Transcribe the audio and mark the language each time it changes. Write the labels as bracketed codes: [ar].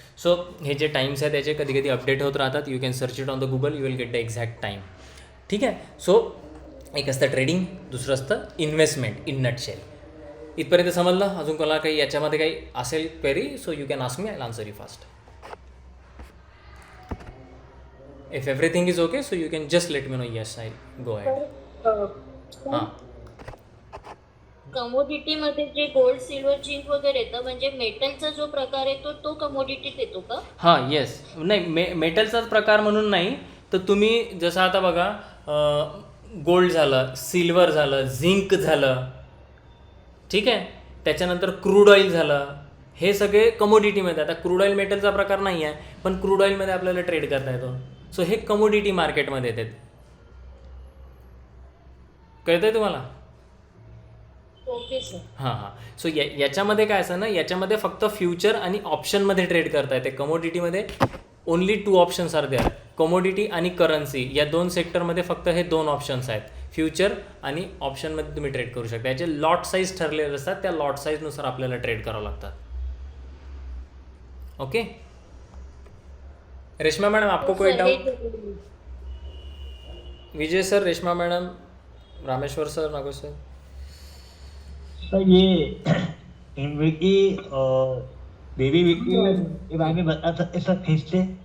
[mr] So हे जे Times आहेत त्याचे कधी कधी अपडेट होत राहतात. [en] You can search it on the Google, you will get the exact time. [mr] ठीक आहे. सो एक असतं ट्रेडिंग, दुसरं असतं इन्व्हेस्टमेंट इन नटशेल. इथपर्यंत समजलं? अजून कोणाला काही याच्यामध्ये काही असेल query, [en] So you can ask me, I will answer you fast. If everything is okay, so you can just let me know. Yes, I'll go ahead. हां. [mr] कमोडिटी मध्ये जे गोल्ड, सिल्वर, झिंक वगैरे येतं, म्हणजे मेटलचा जो प्रकार आहे तो कमोडिटीत येतो का? हां, येस. नाही, मेटलचाच प्रकार म्हणून नाही, तर तुम्ही जसं आता बघा, गोल्ड झालं, सिल्वर झालं, झिंक झालं, ठीक आहे, त्याच्यानंतर क्रूड ऑइल झालं, हे सगळे कमोडिटीमध्ये. आता क्रूड ऑइल मेटलचा प्रकार नाही आहे, पण क्रूड ऑइलमध्ये आपल्याला ट्रेड करता येतो. सो हे कमोडिटी मार्केटमध्ये येतात. कळतं आहे तुम्हाला? Okay sir. हां. सो याच्यामध्ये काय असं ना, याच्यामध्ये फक्त फ्युचर आणि ऑप्शनमध्ये ट्रेड करता येते. कमोडिटीमध्ये [en] only 2 options are there, [mr] commodity आणि करन्सी. या 2 सेक्टरमध्ये फक्त हे 2 ऑप्शन्स आहेत. फ्युचर आणि ऑप्शनमध्ये तुम्ही ट्रेड करू शकता. याचे लॉट साईज ठरलेले असतात, त्या लॉट साईजनुसार आपल्याला ट्रेड करावं लागतात. ओके. [hi] रेशमा मैडम, आपको कोई डाउट? विजय sir, Reshma madam, Rameshwar sir, नागो सर. सर ये इन्वेटी और बेबी विक्टी के बारे में बता सकते सर फिर से?